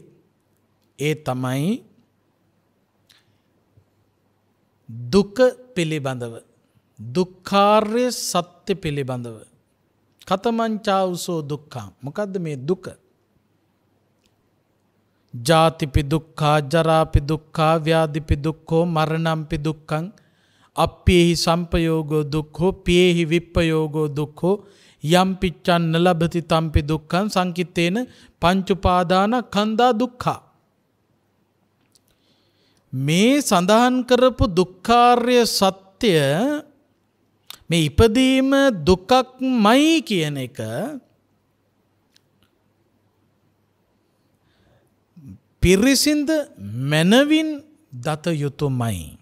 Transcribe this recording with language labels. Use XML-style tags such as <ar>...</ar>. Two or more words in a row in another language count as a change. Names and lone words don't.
<si>ඒ තමයි දුක පිළිබඳව දුක්ඛාර්ය සත්‍ය පිළිබඳව.</si> <pi>කතමංචාවුසෝ දුක්ඛං.</pi> <si>මොකද්ද මේ දුක?</si> <pi>ජාතිපි දුක්ඛා ජරාපි දුක්ඛා ව්‍යාධිපි දුක්ඛෝ මරණම්පි දුක්ඛං අප්පේහි සම්පයෝගෝ දුක්ඛෝ පියේහි විප්පයෝගෝ දුක්ඛෝ යම් පිච්ඡන් නලභති තම්පි දුක්ඛං සංකිට්ඨේන පංච උපාදාන කන්දා දුක්ඛා.</pi> <si>මේ සඳහන් කරපු දුක්ඛාර්ය සත්‍ය මේ ඉපදීම දුකක්මයි කියන එක පිරිසිඳ මනවින් දත යුතුමයි.</si>